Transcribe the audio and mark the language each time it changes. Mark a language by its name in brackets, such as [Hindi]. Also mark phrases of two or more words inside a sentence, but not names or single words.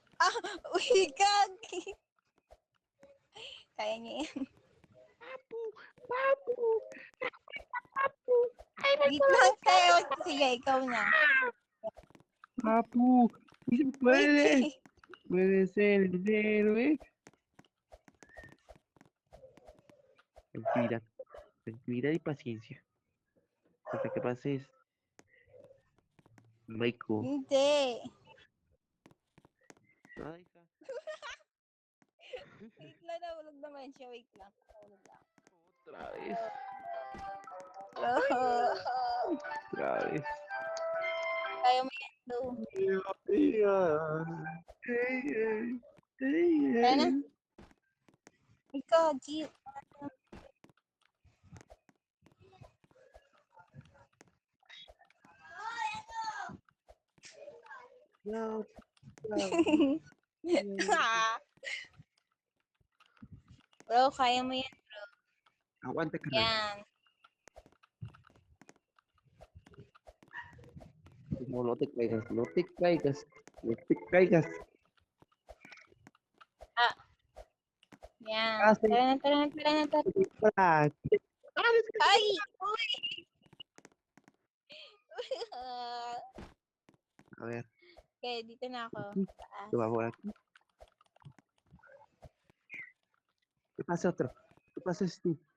[Filipino] Uy, Gagi. Kaya niya yan. Papu! Papu! Papu! Ay, Wait lang tayo. Sige, ikaw na. [Spanish] Papu! ¡Sí se [English] Wait [Spanish] puede! [Filipino] eh. [Spanish] Puede ser el héroe. Tranquilidad. Tranquilidad y paciencia. Hasta que pases. Michael. [Filipino] Hindi. [Spanish] Ay, hija. [Filipino] Wait lang, nahulog naman siya. Wait lang. Nahulog lang. [Spanish] Otra vez. [Filipino] Oh, [Spanish] Otra vez. [Filipino] kaya mo yan, Lu. [English] Hey, hey, hey, [Filipino] Kaya na. [English] hey. [Filipino] Ikaw, G. [Spanish] No, [Filipino] Bro, kaya mo yan. [Spanish] aguanta, carnal. [Filipino] Yan. [Spanish] No, no te caigas, no te caigas, no te caigas. [Filipino] Yan. Kasi, Tara na, tara na, tara na, tara na. ah, Ay! Uy! [Spanish] a ver, [Filipino] Okay, dito na ako. Taas. [Spanish] te va por aquí. ¿Qué pasa otro? ¿Qué pasas tú?